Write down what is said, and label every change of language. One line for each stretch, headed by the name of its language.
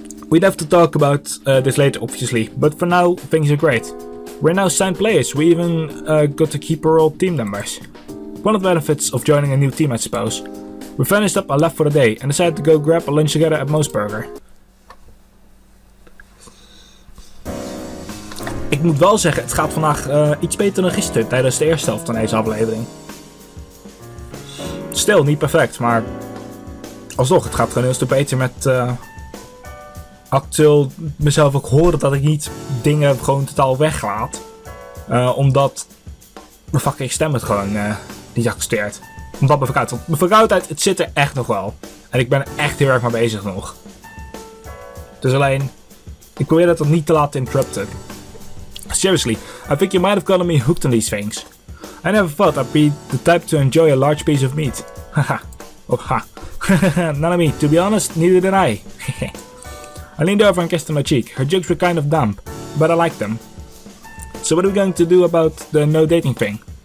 English: We'd have to talk about this later, obviously. But for now, things are great. We're now signed players. We even got to keep our old team members. One of the benefits of joining a new team, I suppose. We finished up and left for the day and decided to go grab a lunch together at Moosburger.
Dutch: Ik moet wel zeggen, het gaat vandaag iets beter dan gisteren tijdens de eerste helft van deze aflevering. Stil, niet perfect, maar alsnog, het gaat gewoon heel stuk beter met actueel mezelf ook horen dat ik niet dingen gewoon totaal weglaat. Omdat mijn fucking stem het gewoon niet accepteert. Omdat mijn verkoudheid, want mijn verkoudheid, het zit er echt nog wel. En ik ben er echt heel erg mee bezig nog. Dus alleen, ik probeer dat niet te laten interrupten.
English: Seriously, I think you might have gotten me hooked on these things. I never thought I'd be the type to enjoy a large piece of meat. Haha. Oh ha. None of me, to be honest, neither did I. I leaned over and kissed her on my cheek. Her jokes were kind of dumb, but I liked them. So what are we going to do about the no dating thing?